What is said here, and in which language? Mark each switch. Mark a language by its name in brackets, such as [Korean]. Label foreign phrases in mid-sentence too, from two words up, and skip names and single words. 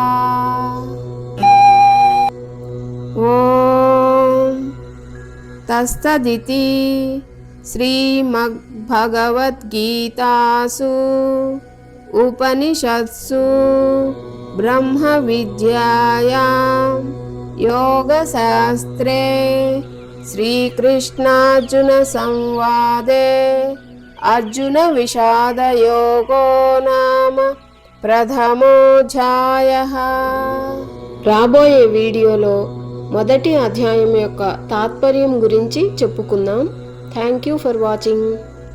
[Sanskrit] ॐ तत्सदिति श्रीमद्भगवद्गीतासु उपनिषत्सु ब्रह्मविद्यायां योगशास्त्रे श्रीकृष्णार्जुनसंवादे अर्जुनविषादयोगो नाम ప్రథమోధ్యాయః. [Telugu] రాబోయే వీడియోలో మొదటి అధ్యాయం యొక్క తాత్పర్యం గురించి చెప్పుకుందాం. [English] thank you for watching.